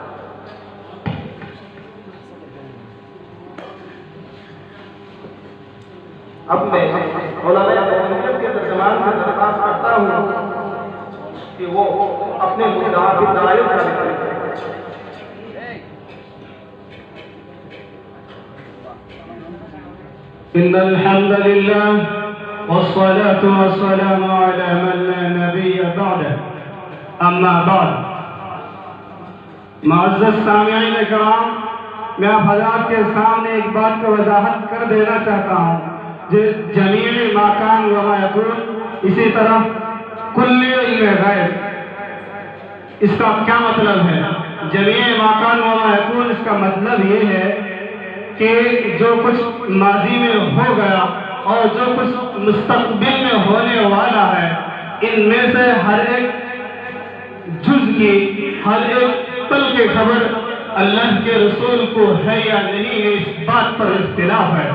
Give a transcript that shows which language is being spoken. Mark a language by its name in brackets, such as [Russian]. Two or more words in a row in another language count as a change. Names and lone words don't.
[Urdu] اب میں علماء توحید کے ترجمان سے درخواست کرتا ہوں کہ وہ اپنے مدعا کی دعائیں کریں۔ [Arabic] ان الحمد لله والصلاة والسلام على من لا نبي بعده اما بعد۔ [Urdu] معزز سامعین کرام، میں آپ حضرات کے سامنے ایک بات کو وضاحت کر دینا چاہتا ہوں۔ [Arabic] جمیع ما کان و ما یکون، [Urdu] اسی طرح کل علم غیب، اس کا کیا مطلب ہے؟ [Arabic] جمیع ما کان و ما یکون، [Urdu] اس کا مطلب یہ ہے کہ جو کچھ ماضی میں ہو گیا اور جو کچھ مستقبل میں ہونے والا ہے، ان میں سے ہر ایک جز کی، ہر ایک پل کی خبر اللہ کے رسول کو ہے یا نہیں ہے، اس بات پر اختلاف ہے۔